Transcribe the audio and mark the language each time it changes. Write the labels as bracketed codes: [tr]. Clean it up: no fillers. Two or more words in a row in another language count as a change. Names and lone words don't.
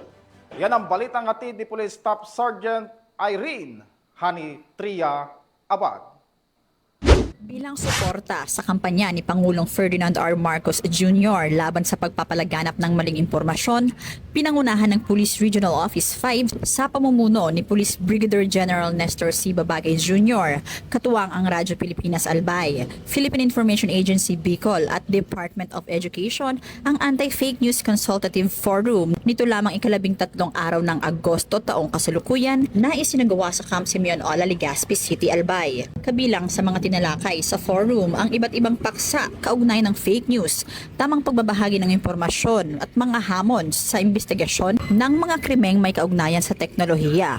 [tl] Yan ang balitang hatid ni Police Staff Sergeant Irene Hani Tria Abad. Bilang suporta sa kampanya ni Pangulong Ferdinand R. Marcos Jr. laban sa pagpapalaganap ng maling impormasyon, pinangunahan ng Police Regional Office 5 sa pamumuno ni Police Brigadier General Nestor C. Babagay Jr., katuwang ang Radyo Pilipinas Albay, Philippine Information Agency Bicol at Department of Education ang Anti-Fake News Consultative Forum nito lamang 13 araw ng Agosto taong kasalukuyan na isinagawa sa Camp Simeon Ola, Legazpi City, Albay. Kabilang sa mga tinalakay sa forum ang iba't ibang paksa kaugnay ng [en] fake news, [tl] tamang pagbabahagi ng impormasyon at mga hamon sa investigasyon ng mga krimeng may kaugnayan sa teknolohiya.